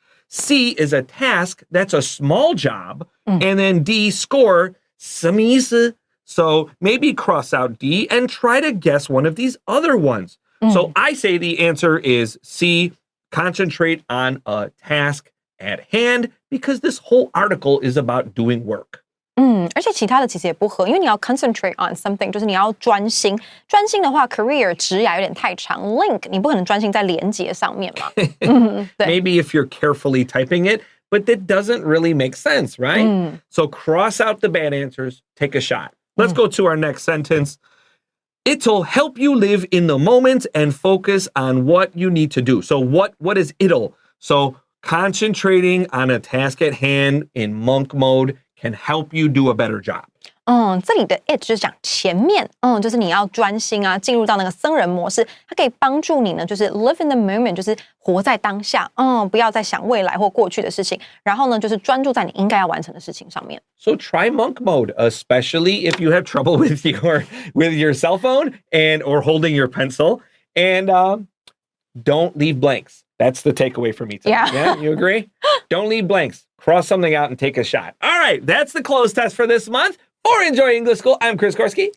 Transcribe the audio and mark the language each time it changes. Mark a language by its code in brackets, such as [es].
[en] C is a task. That's a small job. And then D, score, [zh] 什么意思? [en] So maybe cross out D and try to guess one of these other ones. So I say the answer is C, concentrate on a task at hand, because this whole article is about doing work. [zh] 而且其他的其实也不合，因为你要 [en] concentrate on something， [zh] 就是你要专心。专心的话 ，career 职涯有点太长 ，link 你不可能专心在连结上面嘛。 [en] Maybe if you're carefully typing it, but that doesn't really make sense, right? So cross out the bad answers, take a shot. Let's go to our next sentence. It'll help you live in the moment and focus on what you need to do. So what is it'll? So concentrating on a task at hand in monk mode can help you do a better job. [zh] 这里的 it 就是讲前面，就是你要专心啊，进入到那个僧人模式，它可以帮助你呢，就是 [en] live in the moment， [zh] 就是活在当下，不要再想未来或过去的事情，然后呢，就是专注在你应该要完成的事情上面。 [en] So try monk mode, especially if you have trouble with your cell phone or holding your pencil, and don't leave blanks. That's the takeaway for me today. Yeah, you agree? Don't leave blanks. Cross something out and take a shot. All right, that's the close test for this month. For Enjoy English School, I'm Chris Gorski.